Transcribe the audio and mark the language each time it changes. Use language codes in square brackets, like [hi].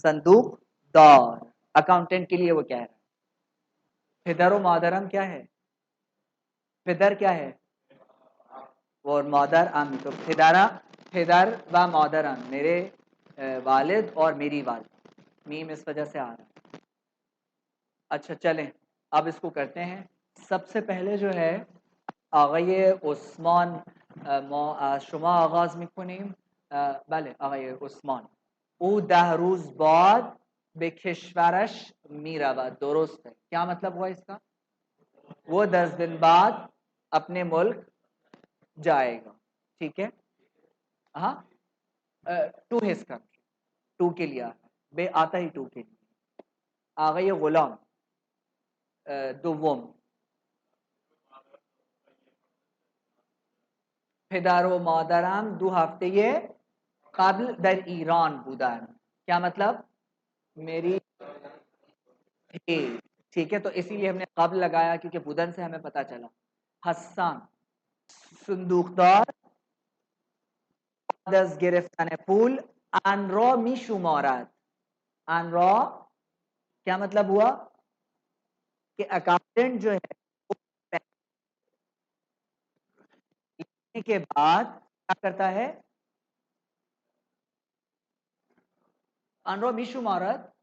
[ur] صندوق دار اکاؤنٹنٹ کے لیے وہ کیا ہے؟ [fa] فدر و مادرم [ur] کیا ہے؟ فدر کیا ہے؟ اور مادر ام. تو [fa] فدر و مادرم، [ur] میرے والد اور میری والد. میم اس وجہ سے آ رہا ہے. اچھا چلیں اب اس کو کرتے ہیں. سب سے پہلے جو ہے [fa] آقای عثمان از شما آغاز میکنیم. بله آقای عثمان، او 10 روز بعد به کشورش میرود. درسته. [ur] کیا مطلب ہوا اس کا؟ وہ 10 دن بعد اپنے ملک جائے گا. ٹھیک ہے. ہاں [en] to his country, [ur] ٹو کے لیے بے آتا ہی ٹو کے لیے. [fa] آقای غلام دوم، پدر و مادرم 2 هفته قبل در ایران بودن. [ur] کیا مطلب؟ میری ٹھیک ہے، تو اسی لیے ہم نے قبل لگایا کیونکہ بودن سے ہمیں پتا چلا. [fa] حسان صندوقدار بعد از گرفتن پول آن را می شمارد. [ur] آن را کیا مطلب ہوا کہ اکاؤنٹنٹ جو ہے لینے کے بعد کیا کرتا ہے؟ [fa] آن را می شمارد.